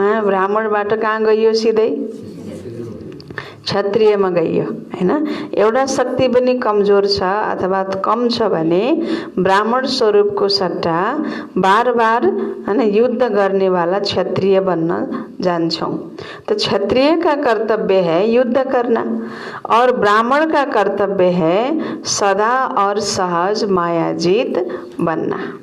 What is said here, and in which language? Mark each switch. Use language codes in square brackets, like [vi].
[ne] ब्राह्मणबाट कहाँ गइयो? सिधै क्षत्रियमा गइयो हैन। एउटा शक्ति पनि कमजोर छ अथवा कम छ भने ब्राह्मण स्वरूपको सट्टा बार-बार हैन युद्ध गर्नेवाला क्षत्रिय बन्न जान्छौं। [hi] तो क्षत्रिय का कर्तव्य है युद्ध करना और ब्राह्मण का कर्तव्य है सदा और सहज मायाजीत बनना।